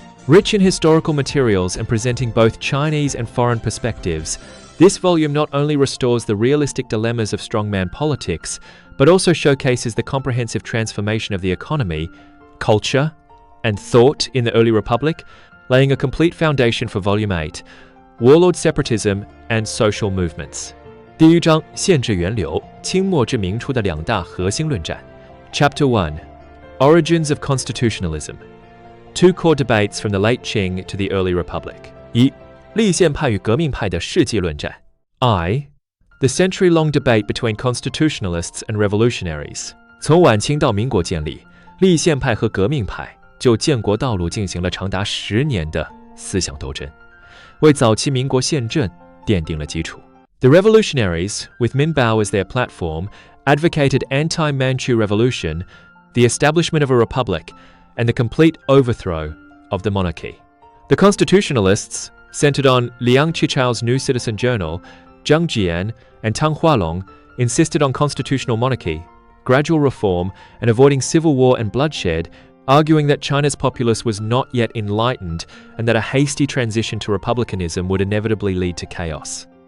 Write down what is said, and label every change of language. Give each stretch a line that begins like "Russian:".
English: Rich in historical materials and presenting both Chinese and foreign perspectives, this volume not only restores the realistic dilemmas of strongman politics, but also showcases the comprehensive transformation of the economy, culture, and thought in the early republic, laying a complete foundation for Volume 8, Warlord Separatism and Social Movements.
Chinese: 第1章，宪制源流，清末至明初的2大核心论战。
English: Chapter 1, Origins of Constitutionalism. 2 core debates from the late Qing to the early republic. 1.
Chinese: 立宪派与革命派的世纪论战。
English: The century-long debate between constitutionalists and revolutionaries.
Chinese: 从晚清到民国建立，立宪派和革命派就建国道路进行了长达10年的思想斗争，为早期民国宪政奠定了基础。
English: The revolutionaries, with Minbao as their platform, advocated anti-Manchu revolution, the establishment of a republic, and the complete overthrow of the monarchy. The constitutionalists, centered on Liang Qichao's New Citizen Journal, Zhang Jian, and Tang Hualong, insisted on constitutional monarchy, gradual reform, and avoiding civil war and bloodshed, arguing that China's populace was not yet enlightened and that a hasty transition to republicanism would inevitably lead to chaos.